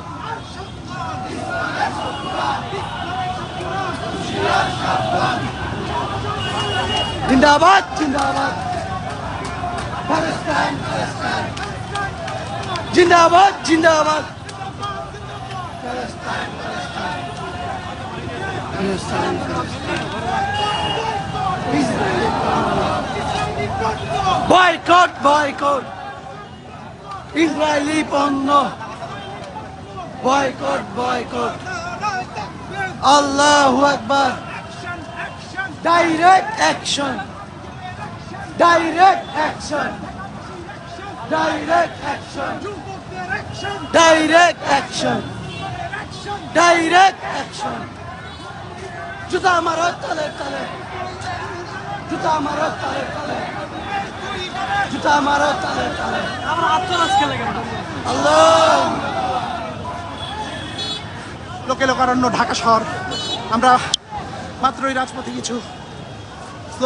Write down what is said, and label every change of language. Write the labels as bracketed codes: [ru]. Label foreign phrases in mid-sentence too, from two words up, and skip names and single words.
[bn] জিন্দাবাদ জিন্দাবাদ প্যালেস্টাইন প্যালেস্টাইন, জিন্দাবাদ জিন্দাবাদ প্যালেস্টাইন প্যালেস্টাইন প্যালেস্টাইন প্যালেস্টাইন। বয়কট বয়কট ইসরায়েলি পণ্য, বয়কট বয়কট। [ar] الله أكبر. [en] Direct action. Direct action. Direct action. Direct action. Direct action. [bn] জুতা মারো তালে তালে, জুতা মারো তালে তালে, জুতা মারো তালে তালে। আমরা আত্মরাজ খেলে গেল আল্লাহ। লোকে লোকারণ্য ঢাকা শহর আমরা মাত্রই রাজপথে কিছু স্লোগানে মুখরিত করলাম।